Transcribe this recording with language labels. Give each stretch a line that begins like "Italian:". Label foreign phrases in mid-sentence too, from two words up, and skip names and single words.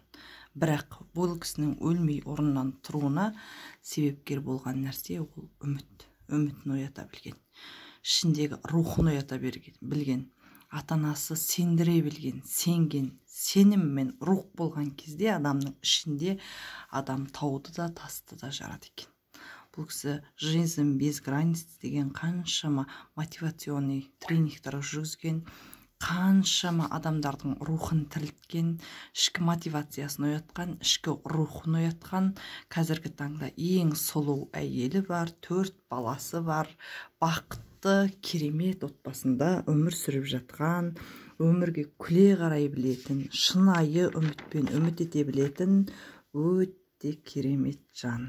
Kazakh: Бірақ бұл кісінің өлмей орнынан тұруына себепкер болған нәрсе ол үміт. Үмітін оята білген, ішіндегі рухын оята білген, ата-анасы сендіре білген, сенген, сенім мен рух болған кезде адамның ішінде адам тауды да тасты да жарады екен. Бұл кісі «Жизнь без границ» деген қаншама мотивационный тренингтар жүргізген, қаншама адамдардың рухын тірілткен, ішкі мотивациясын оятқан, ішкі рухын оятқан, қазіргі таңда ең сұлу әйелі бар, 4 баласы бар, бақытты, керемет отбасында өмір сүріп жатқан, өмірге күле қарай білетін, шынайы үмітпен үміт ете білетін өте керемет жан.